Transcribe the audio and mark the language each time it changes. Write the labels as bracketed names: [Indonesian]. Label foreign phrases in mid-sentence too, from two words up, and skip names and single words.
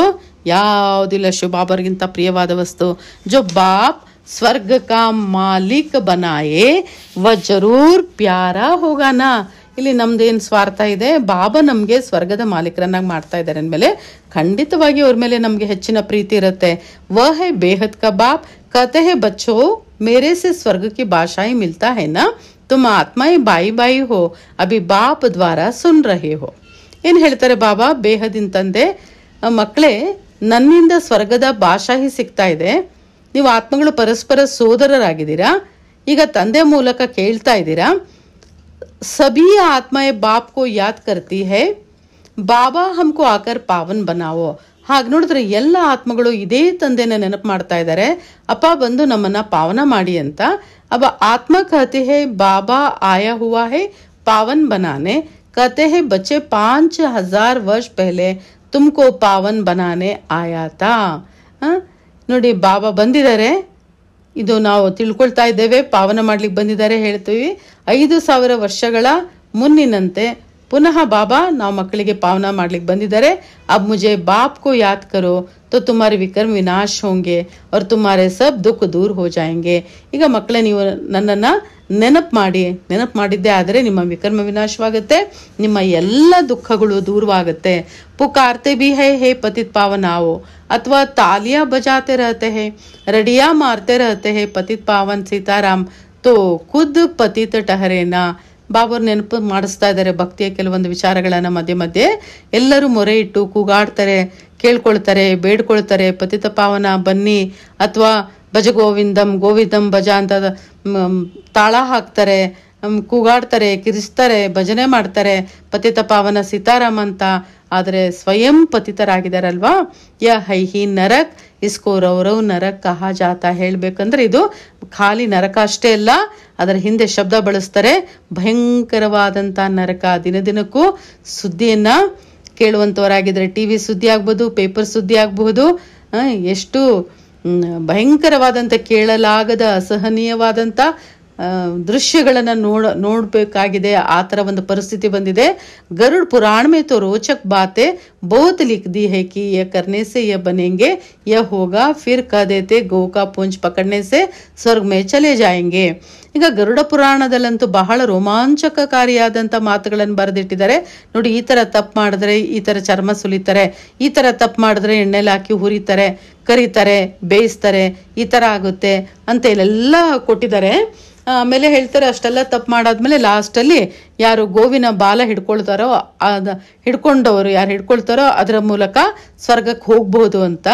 [Kannada] ಯಾವುದಿಲ್ಲ ಶಿವಬಾಬರಿಗಿಂತ ಪ್ರಿಯವಾದ ವಸ್ತು. [Hindi] जो बाप स्वर्ग का मालिक बनाए वह ज़रूर प्यारा होगा ना. [Kannada] ಇಲ್ಲಿ ನಮ್ದೇನು ಸ್ವಾರ್ಥ ಇದೆ? ಬಾಬಾ ನಮಗೆ ಸ್ವರ್ಗದ ಮಾಲೀಕರನ್ನಾಗಿ ಮಾಡ್ತಾ ಇದ್ದಾರೆ ಅಂದಮೇಲೆ ಖಂಡಿತವಾಗಿ ಅವ್ರ ಮೇಲೆ ನಮಗೆ ಹೆಚ್ಚಿನ ಪ್ರೀತಿ ಇರುತ್ತೆ. [Hindi] वह है बेहद का बाप, कहते हैं बच्चों मेरे से स्वर्ग की भाषा ही मिलता है ना, तुम आत्माएं बाई बाई हो, अभी बाप द्वारा सुन रहे हो. [Kannada] ಏನು ಹೇಳ್ತಾರೆ ಬಾಬಾ? ಬೇಹದಿನ ತಂದೆ, ಮಕ್ಕಳೇ, ನನ್ನಿಂದ ಸ್ವರ್ಗದ ಭಾಷಾ ಹಿ ಸಿಗ್ತಾ ಇದೆ. ನೀವು ಆತ್ಮಗಳು ಪರಸ್ಪರ ಸೋದರರಾಗಿದ್ದೀರಾ. ಈಗ ತಂದೆ ಮೂಲಕ ಕೇಳ್ತಾ ಇದ್ದೀರಾ. [Hindi] सभी आत्माएं बाप को याद करती है, ಬಾಬಾ हमको आकर पावन बनाओ. [Kannada] ಹಾಗೆ ನೋಡಿದ್ರೆ ಎಲ್ಲ ಆತ್ಮಗಳು ಇದೇ ತಂದೆನ ನೆನಪು ಮಾಡ್ತಾ ಇದ್ದಾರೆ. ಅಪ್ಪ ಬಂದು ನಮ್ಮನ್ನ ಪಾವನ ಮಾಡಿ ಅಂತ. [Hindi] अब आत्मा कहते हैं बाबा आया हुआ है पावन बनाने. कहते हैं बच्चे 5000 वर्ष पहले तुमको पावन बनाने आया था. [Kannada] ನೋಡಿ, ಬಾಬಾ ಬಂದಿದ್ದಾರೆ. ಇದು ನಾವು ತಿಳ್ಕೊಳ್ತಾ ಇದ್ದೇವೆ. ಪಾವನ ಮಾಡ್ಲಿಕ್ಕೆ ಬಂದಿದ್ದಾರೆ ಹೇಳ್ತೀವಿ. 5000 ವರ್ಷಗಳ ಮುನ್ನಿನಂತೆ ಪುನಃ ಬಾಬಾ ನಾವು ಮಕ್ಕಳಿಗೆ ಪಾವನ ಮಾಡ್ಲಿಕ್ಕೆ ಬಂದಿದ್ದಾರೆ. [Hindi] अब मुझे बाप को याद करो तो तुम्हारे विकर्म विनाश होंगे और तुम्हारे सब दुख दूर हो जाएंगे. [Kannada] ಈಗ ಮಕ್ಕಳೇ, ನೀವು ನನ್ನನ್ನ ನೆನಪು ಮಾಡಿದ್ದೇ ಆದರೆ ನಿಮ್ಮ ವಿಕರ್ಮ ವಿನಾಶವಾಗುತ್ತೆ, ನಿಮ್ಮ ಎಲ್ಲ ದುಃಖಗಳು ದೂರವಾಗುತ್ತೆ. [Hindi] पुकारते भी है हे पतित पावन आओ, अथवा तालियां बजाते रहते हैं, रडिया मारते रहते हैं पतित पावन सीताराम, तो खुद पतित ठहरे ना. [Kannada] ಬಾಬರ್ ನೆನಪು ಮಾಡಿಸ್ತಾ ಇದ್ದಾರೆ ಭಕ್ತಿಯ ಕೆಲವೊಂದು ವಿಚಾರಗಳನ್ನ. ಮಧ್ಯೆ ಮಧ್ಯೆ ಎಲ್ಲರೂ ಮೊರೆ ಇಟ್ಟು ಕೂಗಾಡ್ತಾರೆ, ಕೇಳ್ಕೊಳ್ತಾರೆ, ಬೇಡ್ಕೊಳ್ತಾರೆ. ಪತಿತ ಪಾವನ ಬನ್ನಿ, ಅಥವಾ ಭಜ ಗೋವಿಂದಂ ಗೋವಿಂದಂ ಭಜ ಅಂತ ತಾಳ ಹಾಕ್ತಾರೆ, ಕೂಗಾಡ್ತಾರೆ, ಕಿರಿಸ್ತಾರೆ, ಭಜನೆ ಮಾಡ್ತಾರೆ ಪತಿತ ಪಾವನ ಸೀತಾರಾಮ್ ಅಂತ. ಆದರೆ ಸ್ವಯಂ ಪತಿತರಾಗಿದ್ದಾರಲ್ವಾ. [Hindi] यह है ही नरक इसको रौरव नरक कहा जाता. [Kannada] ಹೇಳ್ಬೇಕಂದ್ರೆ ಇದು ಖಾಲಿ ನರಕ ಅಷ್ಟೇ ಅಲ್ಲ, ಅದರ ಹಿಂದೆ ಶಬ್ದ ಬಳಸ್ತಾರೆ, ಭಯಂಕರವಾದಂತ ನರಕ. ದಿನದಿನಕ್ಕೂ ಸುದ್ದಿಯನ್ನ ಕೇಳುವಂತವರಾಗಿದ್ರೆ, ಟಿವಿ ಸುದ್ದಿ ಆಗ್ಬೋದು, ಪೇಪರ್ ಸುದ್ದಿ ಆಗಬಹುದು, ಎಷ್ಟು ಭಯಂಕರವಾದಂತ, ಕೇಳಲಾಗದ, ಅಸಹನೀಯವಾದಂತ ದೃಶ್ಯಗಳನ್ನ ನೋಡ್ಬೇಕಾಗಿದೆ. ಆ ತರ ಒಂದು ಪರಿಸ್ಥಿತಿ ಬಂದಿದೆ. [Hindi] गरुड़ पुराण में तो रोचक बातें बहुत लिख दी है कि यह करने से यह बनेंगे, यह होगा, फिर कह देते गौ का पूंछ पकड़ने से स्वर्ग में चले जाएंगे. [Kannada] ಈಗ ಗರುಡ ಪುರಾಣದಲ್ಲಂತೂ ಬಹಳ ರೋಮಾಂಚಕಕಾರಿಯಾದಂಥ ಮಾತುಗಳನ್ನು ಬರೆದಿಟ್ಟಿದ್ದಾರೆ ನೋಡಿ. ಈ ತರ ತಪ್ಪು ಮಾಡಿದ್ರೆ ಈ ತರ ಚರ್ಮ ಸುಲಿತಾರೆ, ಈ ತರ ತಪ್ಪು ಮಾಡಿದ್ರೆ ಎಣ್ಣೆಲಿ ಹಾಕಿ ಹುರಿತಾರೆ, ಕರಿತಾರೆ, ಬೇಯಿಸ್ತಾರೆ, ಈ ತರ ಆಗುತ್ತೆ ಅಂತ ಇಲ್ಲೆಲ್ಲ ಕೊಟ್ಟಿದ್ದಾರೆ. ಆಮೇಲೆ ಹೇಳ್ತಾರೆ, ಅಷ್ಟೆಲ್ಲ ತಪ್ಪು ಮಾಡಾದ್ಮೇಲೆ ಲಾಸ್ಟಲ್ಲಿ ಯಾರು ಗೋವಿನ ಬಾಲ ಹಿಡ್ಕೊಳ್ತಾರೋ, ಹಿಡ್ಕೊಂಡವರು ಯಾರು ಹಿಡ್ಕೊಳ್ತಾರೋ ಅದರ ಮೂಲಕ ಸ್ವರ್ಗಕ್ಕೆ ಹೋಗ್ಬೋದು ಅಂತ.